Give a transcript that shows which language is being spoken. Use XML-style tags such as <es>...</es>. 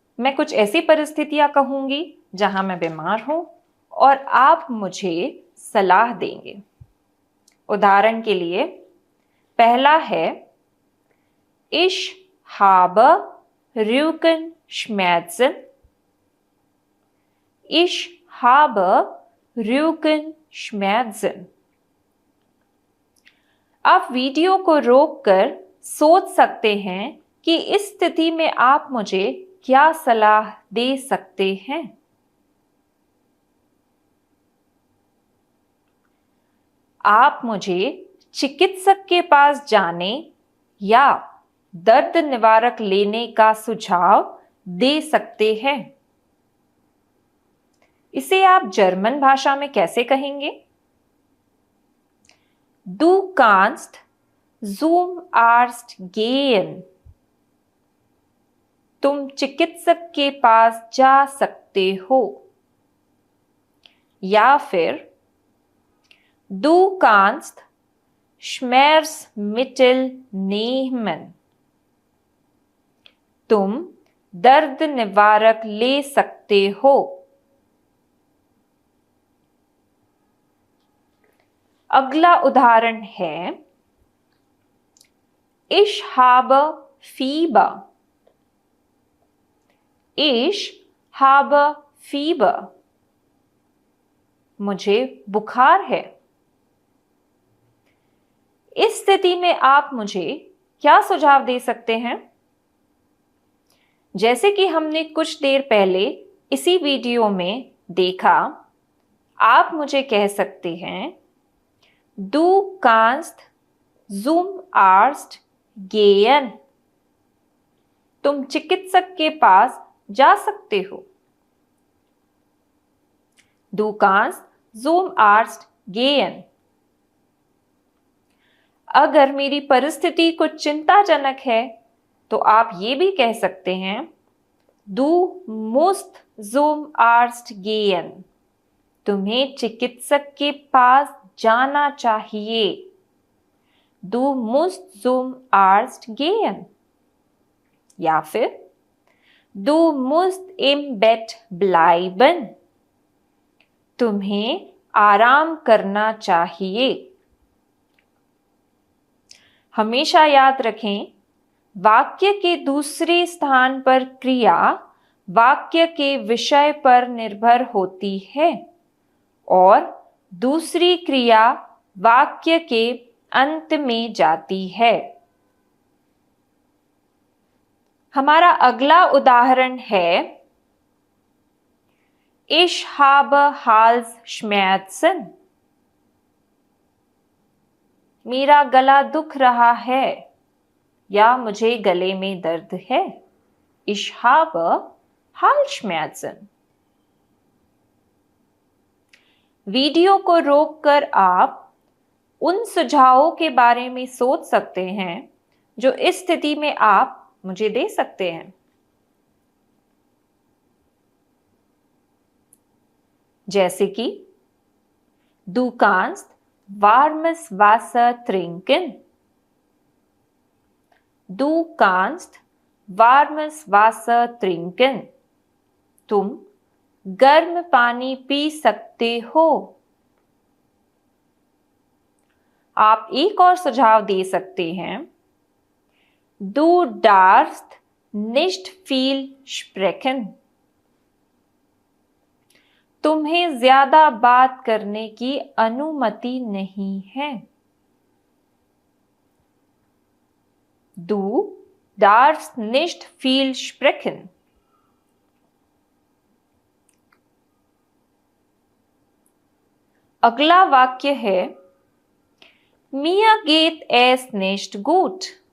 <hi>मैं कुछ ऐसी परिस्थितियां कहूंगी जहां मैं बीमार हूं और आप मुझे सलाह देंगे। उदाहरण के लिए पहला है,</hi> <de>Ich habe Rückenschmerzen. Ich habe Rückenschmerzen.</de> <hi>आप वीडियो को रोककर सोच सकते हैं कि इस स्थिति में आप मुझे क्या सलाह दे सकते हैं। आप मुझे चिकित्सक के पास जाने या दर्द निवारक लेने का सुझाव दे सकते हैं। इसे आप जर्मन भाषा में कैसे कहेंगे?</hi> <de>Du kannst zum Arzt gehen।</de> <hi>तुम चिकित्सक के पास जा सकते हो। या फिर</hi> <de>Du kannst Schmerzmittel nehmen।</de> <hi>तुम दर्द निवारक ले सकते हो। अगला उदाहरण है</hi> <de>Ich habe Fieber। Ich habe Fieber।</de> <hi>मुझे बुखार है। इस स्थिति में आप मुझे क्या सुझाव दे सकते हैं? जैसे कि हमने कुछ देर पहले इसी वीडियो में देखा, आप मुझे कह सकते हैं</hi> <de>Du kannst zum Arzt gehen।</de> <hi>तुम चिकित्सक के पास जा सकते हो।</hi> <de>Du kannst zum Arzt gehen।</de> <hi>अगर मेरी परिस्थिति कुछ चिंताजनक है तो आप ये भी कह सकते हैं</hi> <de>Du musst zum Arzt gehen।</de> <hi>तुम्हें चिकित्सक के पास जाना चाहिए।</hi> <de>Du musst zum Arzt gehen।</de> <hi>या फिर</hi> <de>Du musst im Bett bleiben।</de> <hi>तुम्हें आराम करना चाहिए। हमेशा याद रखें, वाक्य के दूसरे स्थान पर क्रिया वाक्य के विषय पर निर्भर होती है और दूसरी क्रिया वाक्य के अंत में जाती है। हमारा अगला उदाहरण है</hi> <de>Ich habe Halsschmerzen।</de> <hi>मेरा गला दुख रहा है या मुझे गले में दर्द है।</hi> <de>Ich habe Halsschmerzen।</de> <hi>वीडियो को रोककर आप उन सुझावों के बारे में सोच सकते हैं जो इस स्थिति में आप मुझे दे सकते हैं। जैसे कि</hi> <de>Du kannst warmes Wasser trinken। Du kannst warmes Wasser trinken।</de> <hi>तुम गर्म पानी पी सकते हो। आप एक और सुझाव दे सकते हैं</hi> <de>Du darfst nicht viel sprechen।</de> <hi>तुम्हें ज्यादा बात करने की अनुमति नहीं है।</hi> <de>Du darfst nicht viel sprechen।</de> <hi>अगला वाक्य है</hi> <de>Mir geht es nicht gut।</de>